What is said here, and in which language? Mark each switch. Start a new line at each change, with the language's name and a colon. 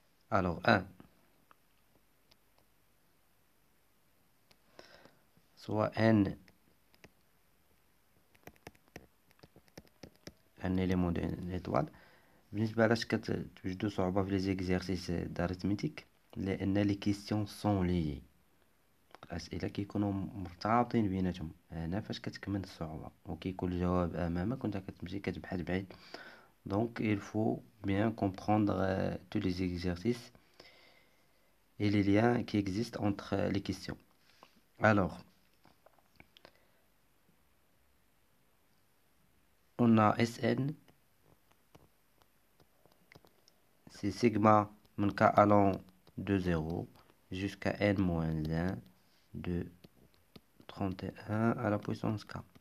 French: Alors, 1, soit n un élément de n étoile.
Arabic: بالنسبة لاش كتوجدوا صعوبة في
French: les exercices d'arithmétique
Arabic: لأن
French: les questions sont liées.
Arabic: الأسئلة كيكونوا مرتبطين بيناتهم. هنا فاش كتكمن الصعوبة وكيكون الجواب أمامك وانت كتمشي كتبحث بعيد.
French: Donc il faut bien comprendre tous les exercices et les liens qui existent entre les questions. Alors, on a Sn, c'est sigma
Arabic: من
French: k allant de 0 jusqu'à n moins 1 de 31 à la puissance k.